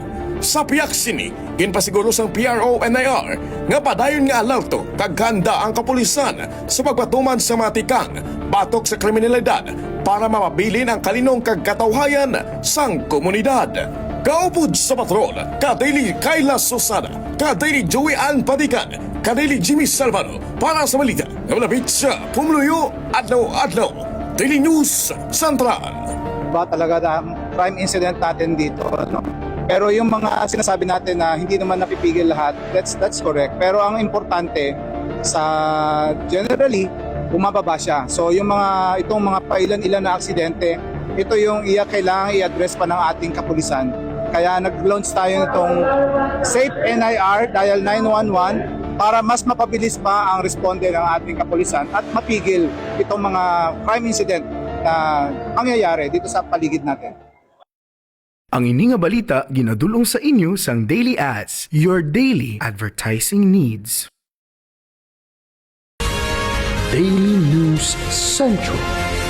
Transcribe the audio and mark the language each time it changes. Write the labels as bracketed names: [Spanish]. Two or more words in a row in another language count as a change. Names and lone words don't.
[Hiligaynon] Sa piyak sini, ginpasiguro sang PRO-NIR nga padayon nga alerto kag handa ang kapulisan sa pagpatuman sa matikang batok sa kriminalidad para mapabilin ang kalinong kag katawhayan sang komunidad. Kaupod sa patrol, Kadeli Kayla Susana, Kadeli Joey Ann Padikan, Kadeli Jimmy Salvano, para sa balita na malapit sa Pumuluyo, Adlaw-Adlaw, Daily News Central. [Filipino] Ba talaga na [English] crime incident [Filipino] natin dito, no? Pero yung mga sinasabi natin na hindi naman napipigil lahat, [English] that's correct. [Filipino] Pero ang importante sa generally bumababa siya. So yung itong mga pailan-ilan na aksidente, ito yung kailangan i-address pa ng ating kapulisan. Kaya nag-launch tayo nitong Safe NIR Dial 911 para mas mapabilis pa ang responde ng ating kapulisan at mapigil itong mga [English] crime incident [Filipino] na pangyayari dito sa paligid natin. [Hiligaynon] Ang ini nga balita ginadulong sa inyo sang Daily Ads, [English] your daily advertising needs. [Hiligaynon] Daily News Central.